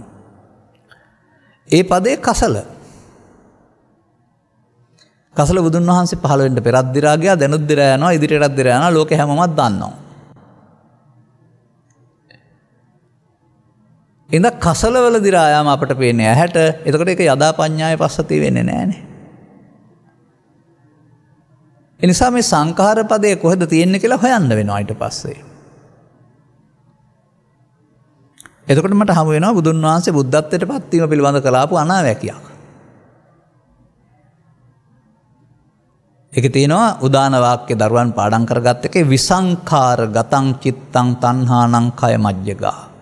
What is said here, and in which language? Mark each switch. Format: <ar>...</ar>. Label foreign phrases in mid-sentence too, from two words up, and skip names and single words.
<si>ඒ පදේ කසල බුදුන් වහන්සේ පහළ වෙන්න පෙරත් දිරා ගියා, දැනුත් දිරා යනවා, ඉදිරියටත් දිරා යනවා, ලෝකෙ හැමෝමත් දන්නවා. ඉඳ කසල වල දිරා යාම අපට පේන්නේ ඇහැට. එතකොට ඒක</si> <pi>යදා පඤ්ඤාය පස්සති</pi> <si>වෙන්නේ නැහනේ. ඒ නිසා මේ සංඛාර පදේ කොහෙද තියෙන්නේ කියලා හොයන්න වෙනවා ඊට පස්සේ. එතකොට මට හමු වෙනවා බුදුන් වහන්සේ බුද්ධත්වයට පත් වීම පිළිබඳ කළාපු අනාවැකියක්. ඒකේ තියෙනවා උදාන වාක්‍ය දරුවන් පාඩම් කරගත්ත එකේ</si> <pi>විසංඛාර ගතං චිත්තං තණ්හානං කය මජ්ජගා.</pi>